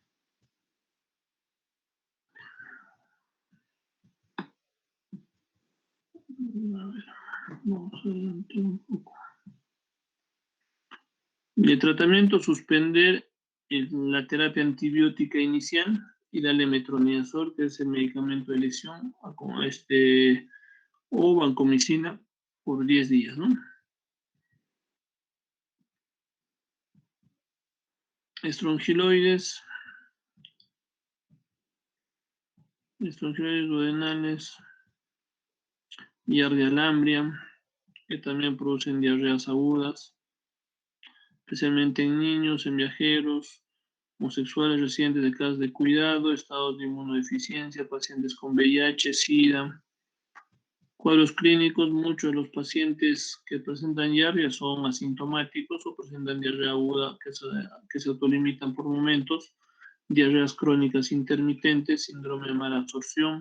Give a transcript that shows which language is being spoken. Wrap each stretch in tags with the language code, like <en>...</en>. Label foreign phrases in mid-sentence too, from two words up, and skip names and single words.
<es>A ver, vamos a adelantar un poco. De tratamiento, suspender la terapia antibiótica inicial y darle metronidazol, que es el medicamento de elección, o vancomicina por 10 días, ¿no? Estrongiloides duodenales, giardia que también producen diarreas agudas, especialmente en niños, en viajeros, homosexuales residentes de casas de cuidado, estados de inmunodeficiencia, pacientes con VIH, SIDA, Cuadros clínicos, muchos de los pacientes que presentan diarrea son asintomáticos o presentan diarrea aguda que se autolimitan por momentos, diarreas crónicas intermitentes, síndrome de mala absorción.</es>